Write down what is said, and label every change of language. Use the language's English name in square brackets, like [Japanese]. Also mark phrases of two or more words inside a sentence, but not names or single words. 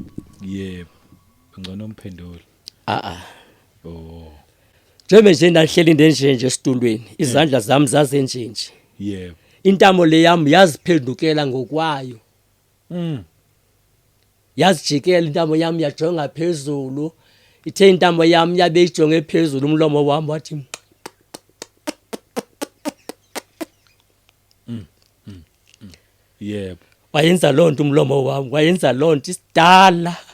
[Xhosa] Yebo. Ngcono umphendule. Oh. Njembe nje ndandihleli ndenjenje esitulweni. Izandla zami zazenjenje. Yebo. Intamo le yam yaziphendukela ngokwayo. Yazijikela intamo yam yajonga phezulu. Ithe intamo yam yabe ijonge phezulu umlomo wami wathi Yebo. Wayenza lonto umlomo wami, wayenza lonto isidala.